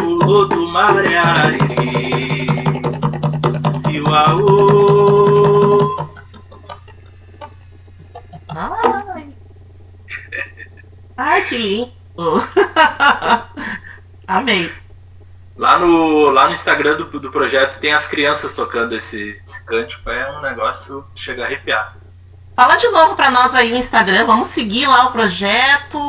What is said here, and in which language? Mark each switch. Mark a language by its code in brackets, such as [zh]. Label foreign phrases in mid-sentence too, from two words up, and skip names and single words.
[pt] o do mar é arariri, siuaô. Ai, ai, que lindo. Amei. Lá no Instagram do projeto tem as crianças tocando esse cântico, é um negócio que chega a arrepiar. Fala de novo pra nós aí o Instagram. Vamos seguir lá o projeto.